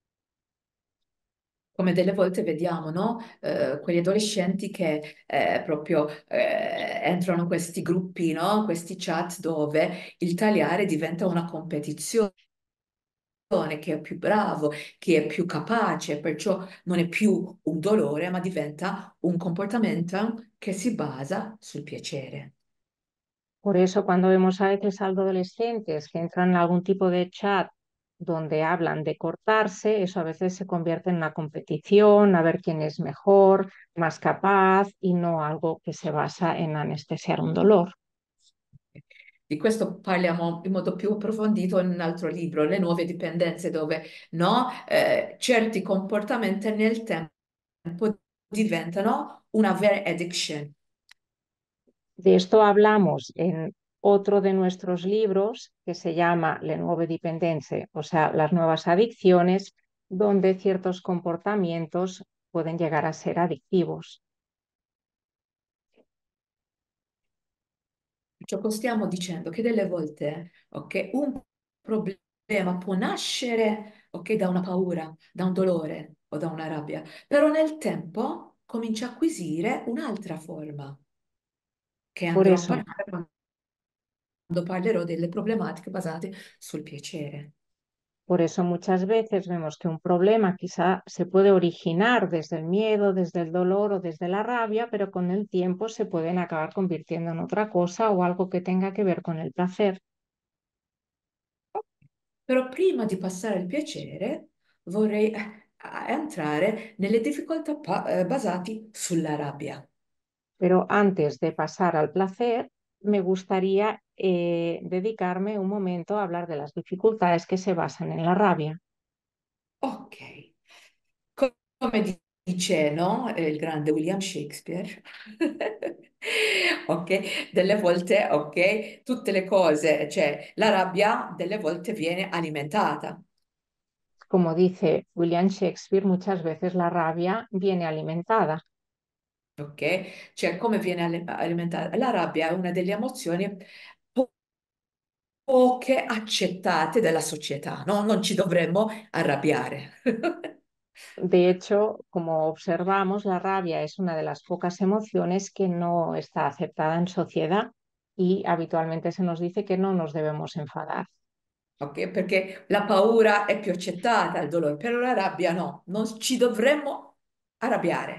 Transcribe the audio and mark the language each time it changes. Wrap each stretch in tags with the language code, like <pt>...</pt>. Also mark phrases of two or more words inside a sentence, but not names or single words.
<it>Come delle volte vediamo, no? Quegli adolescenti che proprio entrano in questi gruppi, no? Questi chat dove il tagliare diventa una competizione, chi è più bravo, chi è più capace, perciò non è più un dolore, ma diventa un comportamento che si basa sul piacere.</it> <es>Por eso, cuando vemos a veces a adolescentes que entran en algún tipo de chat donde hablan de cortarse, eso a veces se convierte en una competición, a ver quién es mejor, más capaz y no algo que se basa en anestesiar un dolor.</es> <it>Di questo parliamo in modo più approfondito in un altro libro, Le nuove dipendenze, dove no, certi comportamenti nel tempo diventano una vera addiction.</it> <es>De esto hablamos en otro de nuestros libros que se llama Le nuove dipendenze, o sea, las nuevas adicciones, donde ciertos comportamientos pueden llegar a ser adictivos.</es> <it>Ciò che stiamo dicendo che delle volte, ok, un problema può nascere, ok, da una paura, da un dolore o da una rabbia, però nel tempo comincia a acquisire un'altra forma, che</it> <es>Por</es> <it>andrò a</it> <es>eso,</es> <it>parlare quando parlerò delle problematiche basate sul piacere.</it> <es>Por eso muchas veces vemos que un problema quizá se puede originar desde el miedo, desde el dolor o desde la rabia, pero con el tiempo se pueden acabar convirtiendo en otra cosa o algo que tenga que ver con el placer.</es> <it>Però prima di passare al piacere vorrei entrare nelle difficoltà basate sulla rabbia.</it> <es>Pero antes de pasar al placer, me gustaría dedicarme un momento a hablar de las dificultades que se basan en la rabia.</es> <it>Ok, come dice, no, il grande William Shakespeare, ok, delle volte, ok, tutte le cose, cioè la rabbia delle volte viene alimentata,</it> <es>Como dice William Shakespeare, muchas veces la rabia viene alimentada.</es> <it>ok? Cioè come viene alimentata? La rabbia è una delle emozioni poche accettate dalla società, no? Non ci dovremmo arrabbiare.</it> <es>De hecho, como observamos, la rabia es una de las pocas emociones que no está aceptada en sociedad y habitualmente se nos dice que no nos debemos enfadar.</es> <it>Ok? Perché la paura è più accettata, il dolore, però la rabbia no, non ci dovremmo arrabbiare.</it>